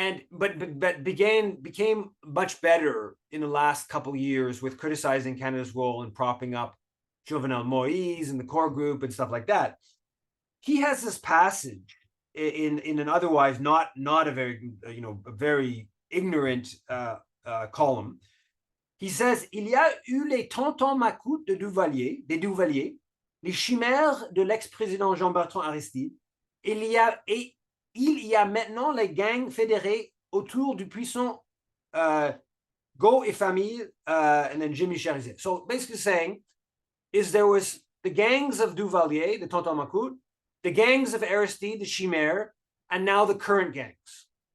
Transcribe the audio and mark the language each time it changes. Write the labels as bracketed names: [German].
[English] But became much better in the last couple of years with criticizing Canada's role in propping up Jovenel Moïse and the core group and stuff like that. He has this passage in an otherwise not a very a very ignorant column. He says, [French] il y a eu les tontons macoutes des Duvalier, les chimères de l'ex-président Jean-Bertrand Aristide, et il y a maintenant les gangs fédérés autour du puissant Go et Famille, [English] and then [French] Jimmy Cherizet. [English] So basically saying is there was the gangs of Duvalier, the Tonton Macoute, the gangs of Aristide, the Chimère, and now the current gangs.